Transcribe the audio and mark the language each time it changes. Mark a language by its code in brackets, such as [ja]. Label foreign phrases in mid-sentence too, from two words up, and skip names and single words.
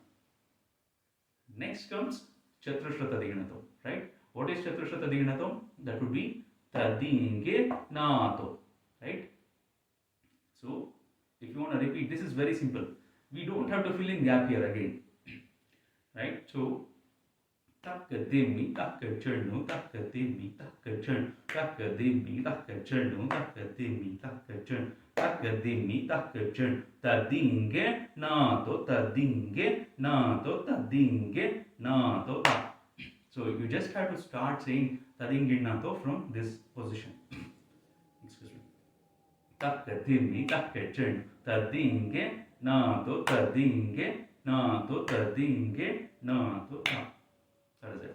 [en] Next comes Chaturashrata Diganato, right? What is Chaturashrata Diganato? That would be Tadinge Nato, right? So if you want to repeat, this is very simple. We don't have to fill in gap here again, right? So Takadimi Takachurnu Takadimi Takachurn Takadimi Takachurnu Takadimi Takachurn Takadimi Takachurn Tadinge Nato Tadinge Nato Tadinge Nato. So you just have to start saying Tadinge Nato from this position. Excuse me. Takadimi Takachurn Tadinge Nato Tadinge Nato Tadinge Nato. That is it.